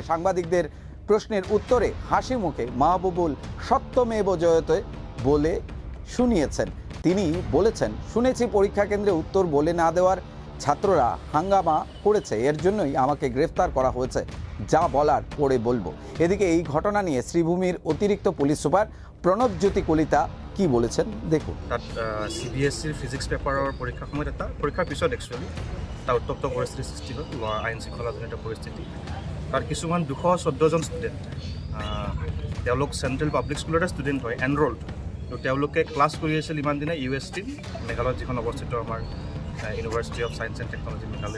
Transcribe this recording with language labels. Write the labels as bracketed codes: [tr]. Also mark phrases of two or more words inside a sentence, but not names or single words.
[bn] সাংবাদিকদের প্রশ্নের উত্তরে হাসি মুখে মাহবুবুল [sa] सत्यमेव जयते [bn] বলে শুনিয়েছেন। তিনি বলেছেন, শুনেছি পরীক্ষা কেন্দ্রে উত্তর বলে না দেওয়ার ছাত্ররা হাঙ্গামা করেছে, এর জন্যই আমাকে গ্রেফতার করা হয়েছে। যা বলার পরে বলবো। এদিকে এই ঘটনা নিয়ে শ্রীভূমির অতিরিক্ত পুলিশ সুপার প্রণবজ্যোতি কলিতা কি বলেছেন দেখুন। [as] তাত সিবিএসসিৰ ফিজিক্স পেপাৰৰ পৰীক্ষাৰ সময়ত পৰীক্ষাৰ পিছত একচুৱেলি এটা উত্তপ্ত পৰিস্থিতিৰ সৃষ্টি হ'ল, আইন শৃংখলাজনিত পৰিস্থিতি। তাত কিছুমান 214 জন ষ্টুডেণ্ট, তেওঁলোক চেণ্ট্ৰেল পাব্লিক স্কুলৰে ষ্টুডেণ্ট হয়, এনৰল্ড। তো তেওঁলোকে ক্লাছ কৰি আছিল ইমান দিনে ইউএছটি মেঘালয়ত, যিখন অৱস্থিত আমাৰ ইউনিভাৰ্চিটি অফ ছায়েন্স এণ্ড টেকনলজি মেঘালয়।